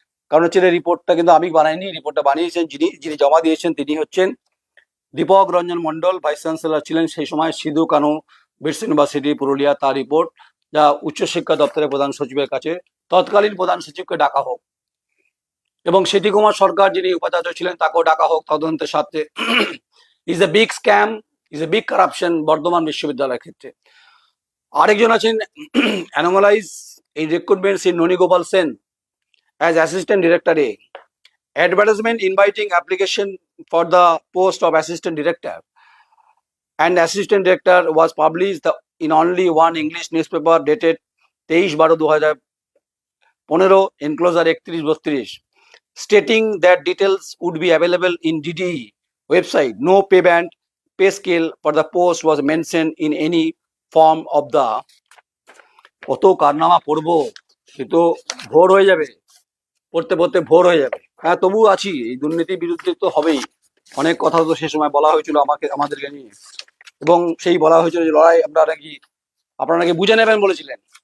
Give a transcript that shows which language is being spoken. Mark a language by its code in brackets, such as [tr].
[bn] কারণ হচ্ছে রিপোর্টটা কিন্তু আমি বানাইনি, রিপোর্টটা বানিয়েছেন যিনি যিনি জমা দিয়েছেন তিনি হচ্ছেন দীপক রঞ্জন মণ্ডল, ভাইস চ্যান্সেলর ছিলেন সেই সময়, সিধু কানু বিরসা ইউনিভার্সিটি পুরুলিয়া, তার রিপোর্ট যা উচ্চশিক্ষা দপ্তরের প্রধান সচিবের কাছে তৎকালীন প্রধান সচিবকে ডাকা হোক, এবং সিটি কুমার সরকার যিনি উপাচার্য ছিলেন তাকেও ডাকা হোক তদন্তের সাথে। [en] is a big scam, is a big corruption [bn] Bardhaman বিশ্ববিদ্যালয়ের ক্ষেত্রে। আরেকজন আছেন [en] Anomalies এই recruitment Shri Noni Gopal Sen as assistant director a, advertisement inviting application for the post of assistant director and assistant director was published in only one English newspaper dated 23/12/2015, enclosure 31-32, stating that details would be available in DDE website. No pay band, pay scale for the post was mentioned in any form of the। [bn] কত কারনামা পড়বো, সে তো ভোর হয়ে যাবে, পড়তে পড়তে ভোর হয়ে যাবে। হ্যাঁ, তবুও আছি, এই দুর্নীতির বিরুদ্ধে তো হবেই। অনেক কথা তো সে সময় বলা হয়েছিল আমাদেরকে নিয়ে, এবং সেই বলা হয়েছিল যে লড়াই আপনারা নাকি বুঝে নেবেন বলেছিলেন।